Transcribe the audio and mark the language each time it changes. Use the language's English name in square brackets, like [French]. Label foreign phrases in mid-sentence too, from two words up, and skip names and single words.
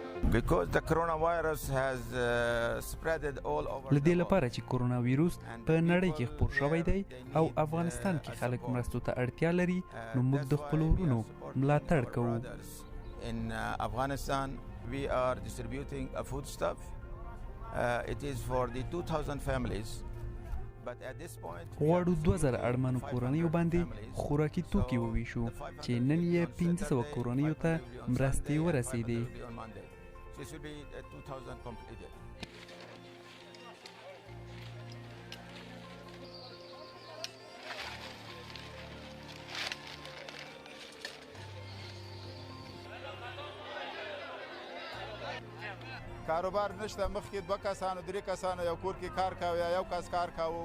[English] Because the coronavirus has spreaded all over [Pashto] له دې لپاره چې کرونا ویروس په نړۍ کې خپور شوی دی او افغانستان کې خلک مرستو ته اړتیا لري نو موږ د خپلو ورونو ملاتړ کوو. [English] In Afghanistan we are distributing a foodstuff. It is for the 2000 families. But at this point [Pashto] غواړو 2000 اړمنو کورنیو باندې خوراکي توکي وویشو چې نن یې 1500 کورنیو ته مرستې ورسېدې. [English] This will be 2000 completed. [Pashto] کاروبار نشته. مخکې 2 کسانو 3 کسانو یو کور کې کار کاوه یا یو کس کار کاوه.